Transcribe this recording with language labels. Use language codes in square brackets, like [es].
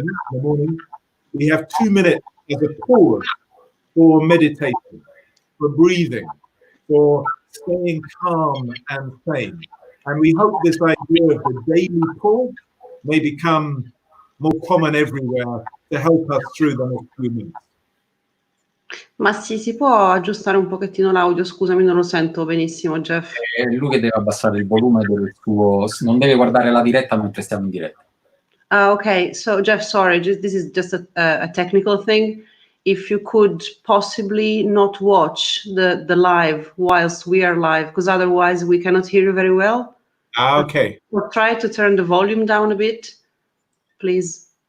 [en] in the morning, we have 2 minutes as a pause for meditation, for breathing, for staying calm and sane. And we hope this idea of the daily pause may become more common everywhere to help us through the next few minutes. [it] Ma si può aggiustare un pochettino l'audio? Scusami, non lo sento benissimo, Geoff. È lui che deve abbassare il volume del suo... non deve guardare la diretta mentre stiamo in diretta. [en] Okay, so Geoff, sorry, this is just a technical thing. If you could possibly not watch the live whilst we are live, because otherwise we cannot hear you very well. Okay. Or try to turn the volume down a bit, please.